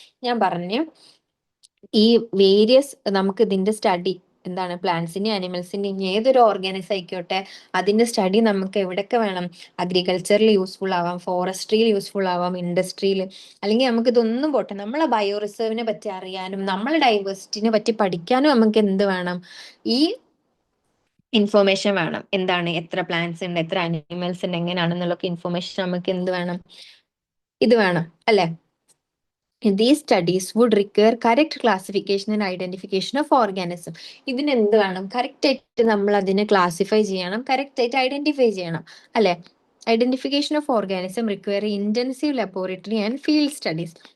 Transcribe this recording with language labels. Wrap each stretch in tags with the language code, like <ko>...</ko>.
<ml>ഞാൻ പറഞ്ഞു, ഈ വേരിയസ് നമുക്ക് ഇതിന്റെ സ്റ്റഡി എന്താണ്, പ്ലാന്റ്സിന്റെയും ആനിമൽസിന്റെയും ഏതൊരു ഓർഗാനിസം ആയിക്കോട്ടെ, അതിന്റെ സ്റ്റഡി നമുക്ക് എവിടെയൊക്കെ വേണം, അഗ്രികൾച്ചറിൽ യൂസ്ഫുൾ ആവാം, ഫോറസ്ട്രിയിൽ യൂസ്ഫുൾ ആവാം, ഇൻഡസ്ട്രിയിൽ, അല്ലെങ്കിൽ നമുക്ക് ഇതൊന്നും പോട്ടെ, നമ്മളെ ബയോ റിസർവിനെ പറ്റി അറിയാനും നമ്മളെ ഡൈവേഴ്സിറ്റിനെ പറ്റി പഠിക്കാനും നമുക്ക് എന്ത് വേണം, ഈ ഇൻഫോർമേഷൻ വേണം. എന്താണ്, എത്ര പ്ലാന്റ്സ് ഉണ്ട്, എത്ര അനിമൽസ് ഉണ്ട്, എങ്ങനെയാണെന്നുള്ള ഇൻഫോർമേഷൻ നമുക്ക് എന്ത് വേണം, ഇത് വേണം അല്ലെ.</ml> <en>These studies would require correct classification and identification of organism.</en> <ml>ഇതിന് എന്ത് വേണം, കറക്റ്റ് ആയിട്ട് നമ്മൾ അതിനെ ക്ലാസിഫൈ ചെയ്യണം, കറക്റ്റ് ആയിട്ട് ഐഡന്റിഫൈ ചെയ്യണം അല്ലെ.</ml> <en>Identification of organism require intensive laboratory and field studies.</en>